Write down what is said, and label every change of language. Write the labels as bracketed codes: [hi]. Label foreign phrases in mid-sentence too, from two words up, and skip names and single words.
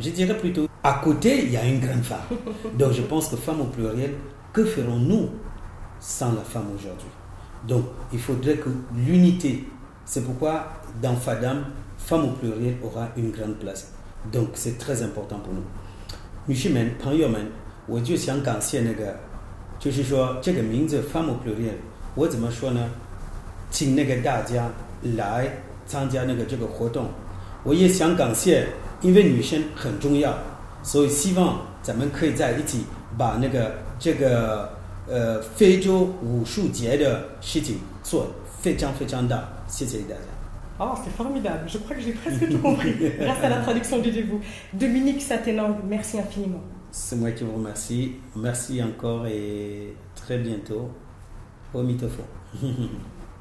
[fr] Je dirais plutôt, à côté, il y a une grande femme. Donc je pense que femme au pluriel, que ferons-nous sans la femme aujourd'hui? Donc il faudrait que l'unité. C'est pourquoi dans Fadam, femme au pluriel aura une grande place. Donc c'est très important pour nous. [zh] 女士们、朋友们，我就想感谢就是说这个名字 [fr] femme au pluriel， [zh] 我怎么说呢？请大家来参加这个活动。我也想感谢，因为女生很重要，所以希望咱们可以在一起把这个非洲武术节的事情做非常非常大。谢谢大家。 [fr] Oh, c'est formidable. Je crois que j'ai presque tout compris grâce à la traduction du début. Dominique Satenang, merci infiniment. C'est moi qui vous remercie. Merci encore et très bientôt au Mythophone.